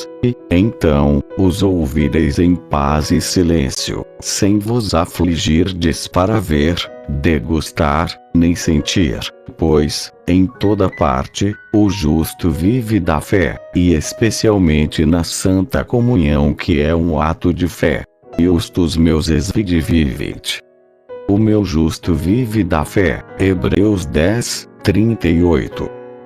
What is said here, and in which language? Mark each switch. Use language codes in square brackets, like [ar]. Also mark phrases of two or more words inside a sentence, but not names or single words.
[pt] E, então, os ouvireis em paz e silêncio, sem vos afligirdes para ver, degustar, nem sentir, pois, em toda parte, o justo vive da fé, e especialmente na Santa Comunhão, que é um ato de fé. [la] Justus meus vidi vivit. [pt] O meu justo vive da fé. Hebreus 10, 38.